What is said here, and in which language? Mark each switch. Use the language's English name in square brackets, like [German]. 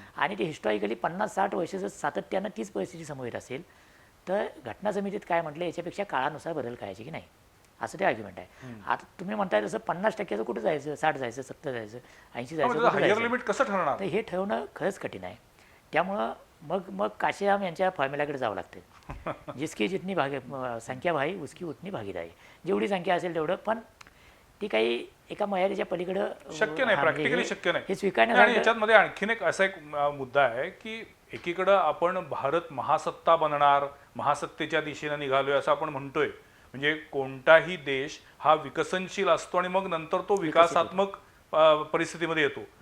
[Marathi] आणि ते हिस्टॉरिकली 50-60 वर्ष जर सातत्यानं तीच परिस्थिती समोर येत असेल तर घटना समितीत काय म्हटलं याच्यापेक्षा काळानुसार बदल करायचे की नाही, असं ते आर्ग्युमेंट आहे. आता तुम्ही म्हणताय तसं 50%चं कुठं जायचं, 60 जायचं, 70 जायचं, 80 जायचं, हायर लिमिट कसं ठरणार? तर हे ठेवणं खरंच कठीण आहे. त्यामुळं मग काशीराम यांच्या फॉर्म्युलाकडे जावं लागतं. [Hindi] जिसकी जितनी संख्या भाई उसकी उतनी भागीदारी. [Marathi] जेवढी संख्या असेल तेवढं, पण ती काही एका मर्यादेच्या पलीकडं शक्य नाही, प्रॅक्टिकली शक्य नाही. हे आणि स्वीकारण्यासाठी याच्यामध्ये आणखीन एक असा एक मुद्दा आहे की एकीकडं आपण भारत महासत्ता बनणार, महासत्तेच्या दिशेनं निघालोय असं आपण म्हणतोय. म्हणजे कोणताही देश हा विकसनशील असतो आणि मग नंतर तो विकासात्मक परिस्थितीमध्ये येतो.